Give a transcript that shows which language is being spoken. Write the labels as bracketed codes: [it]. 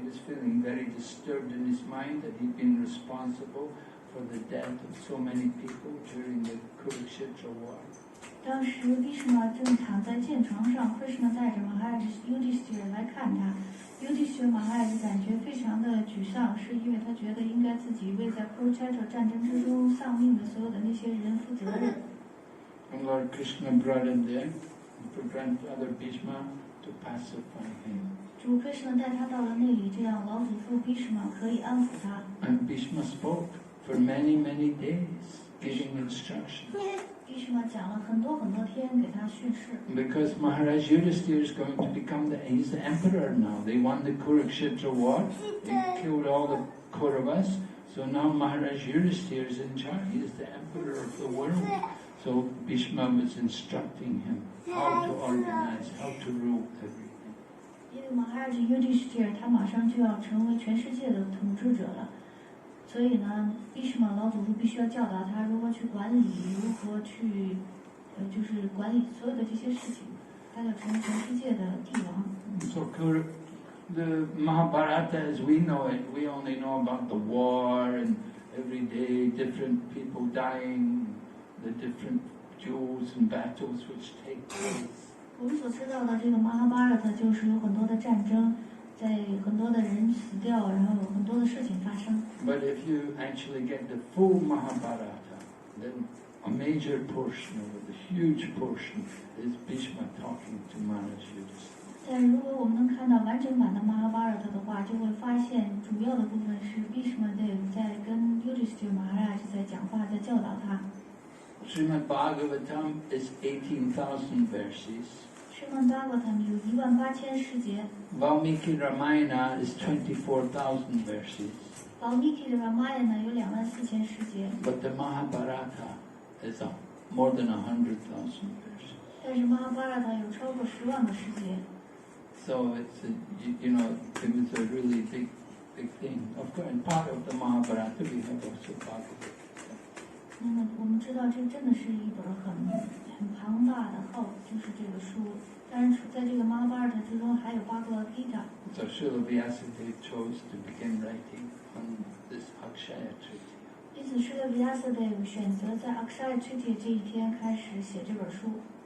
[en] He was feeling very disturbed in his mind that he'd been responsible for the death of so many people during the Kurukshetra war. [zh] 当时 Bhishma 正躺在箭床上 ，Krishna 带着 Maharaj Yudhisthira 来看他。 Yudhisthira Maharaj 感觉非常的沮丧，是因为他觉得应该自己为在 Kurukshetra 战争之中丧命的所有的那些人负责任。 [en] And Lord Krishna brought him there to grant other Bhishma to pacify him. [zh] 主 Krishna 带他到了那里，这样老祖父 Bhishma 可以安抚他。 [en] And Bhishma spoke for many, many days, giving instructions. [zh] Bhishma 讲了很多很多天给他训示。 [en] Because Maharaj Yudhisthira is going to become he's the emperor now. They won the Kurukshetra war, they killed all the Kauravas, so now Maharaj Yudhisthira is in charge. He is the emperor of the world. So Bhishma was instructing him how to organize, how to rule everything. [zh] 因为 Maharaj Yudhisthira 他马上就要成为全世界的统治者了，所以呢 Bhishma 老祖宗必须要教导他如何去管理，如何去就是管理所有的这些事情，他要成为全世界的帝王。 [en] So the Mahabharata as we know it, we only know about the war and every day different people dying, the different duels and battles which take place. [zh] 我们所知道的这个 Mahabharata 就是有很多的战争，在很多的人死掉，然后有很多的事情发生。 [en] But if you actually get the full Mahabharata, then a major portion of it, a huge portion, is Bhishma talking to Maharaj Yudhisthira. [zh] 但如果我们能看到完整版的 Mahabharata 的话，就会发现主要的部分是 Bhishma Dev 在跟 Yudhisthira Maharaj 在讲话，在教导他。 [en] Srimad Bhagavatam is 18,000 verses. [zh] Srimad Bhagavatam 有18000诗节。 [en] Valmiki Ramayana is 24,000 verses. [zh] Valmiki 的 Ramayana 有24000诗节。 [en] But the Mahabharata is more than 100,000 verses. [zh] 但是 Mahabharata 有超过10万个诗节。 [en] So it's it was a really big thing. Of course, and part of the Mahabharata we have also Bhagavatam. [zh] 那么我们知道这真的是一本很庞大的就是这个书。当然在这个 Mahabharata 之中还有 Bhagavad Gita。 [en] So Srila Vyasadeva chose to begin writing on this Akshaya Tritiya. [zh] 因此 Srila Vyasadeva 选择在 Akshaya Tritiya 这一天开始写这本书。